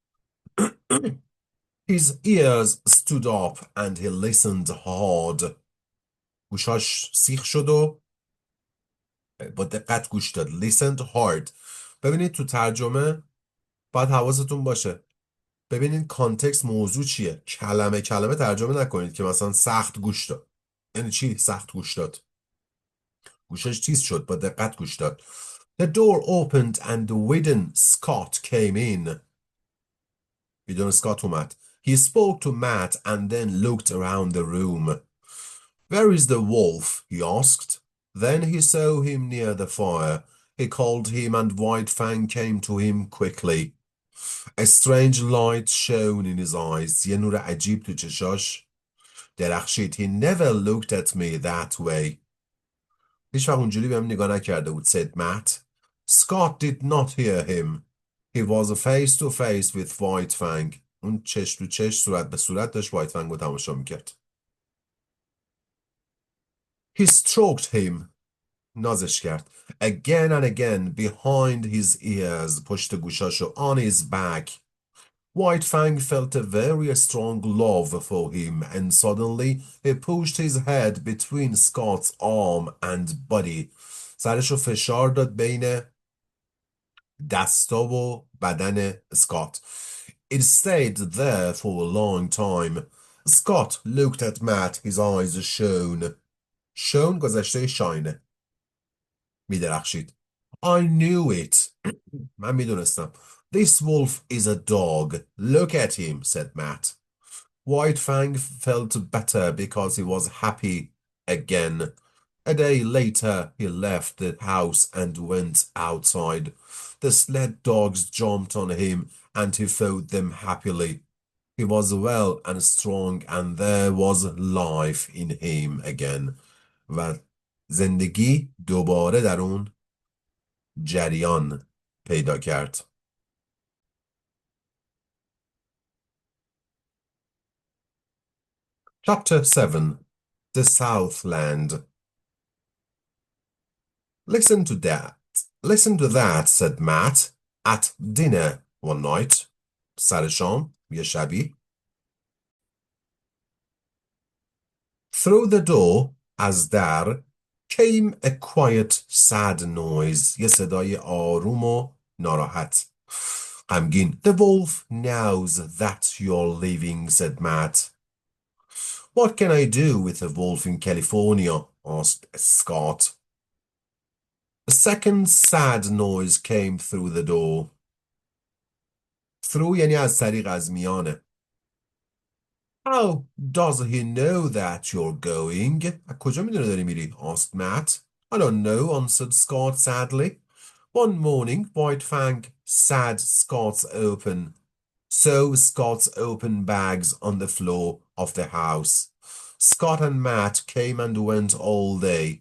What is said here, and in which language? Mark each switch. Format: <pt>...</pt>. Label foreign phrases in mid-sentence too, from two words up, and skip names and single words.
<en>His ears stood up and he listened hard.</en> <fa>گوشاش سیخ شد و با دقت گوش داد.</fa> <en>Listened hard.</en> <fa>ببینید تو ترجمه باید حواستون باشه. ببینید کانتکست موضوع چیه. کلمه کلمه ترجمه نکنید که مثلا سخت گوش داد. یعنی چی سخت گوش داد؟ گوشش تیز شد، با دقت گوش داد.</fa> <en>The door opened and within Scott came in.</en> <fa>بدون اسکات اومد.</fa> <en>He spoke to Matt and then looked around the room. Where is the wolf? He asked. Then he saw him near the fire. He called him and White Fang came to him quickly. A strange light shone in his eyes.</en> <fa>یه نور عجیب تو چشاش درخشید.</fa> <en>He never looked at me that way.</en> <fa>هیچ وقت اونجوری بهم نگاه نکرده بود,</fa> <en>said Matt. Scott did not hear him. He was face to face with White Fang.</en> <fa>اون چش تو چش صورت به صورت داشت وایت فنگ رو تماشا میکرد.</fa> <en>He stroked him.</en> <fa>نازش کرد.</fa> <en>Again and again behind his ears.</en> <fa>پشت گوشاشو.</fa> <en>On his back. White Fang felt a very strong love for him and suddenly he pushed his head between Scott's arm and body.</en> <fa>سرشو فشار داد بین دستا و بدن اسکات.</fa> <en>It stayed there for a long time. Scott looked at Matt. His eyes shone.</en> <fa>Shone گذشته شاینه. میدرخشید.</fa> <en>I knew it.</en> <fa>من میدونستم.</fa> <en>This wolf is a dog. Look at him, said Matt. White Fang felt better because he was happy again. A day later, he left the house and went outside. The sled dogs jumped on him and he fed them happily. He was well and strong and there was life in him again.</en> <fa>و زندگی دوباره در اون جریان پیدا کرد.</fa> <en>Chapter 7. The Southland. Listen to that. Listen to that, said Matt at dinner one night.</en> <fa>سر شام یه شبی.</fa> <en>Through the door,</en> <fa>از در,</fa> <en>came a quiet, sad noise.</en> <fa>یه صدای آروم و ناراحت. غمگین.</fa> <en>The wolf knows that you're leaving, said Matt. What can I do with a wolf in California? Asked Scott. A second sad noise came through the door.</en> <fa>Through یعنی از طریق, از میانه.</fa> <en>How does he know that you're going?</en> <fa>کجا میدونه داری میری?</fa> <en>Asked Matt. I don't know, answered Scott sadly. One morning, White Fang saw Scott's open bags on the floor of the house. Scott and Matt came and went all day.</en>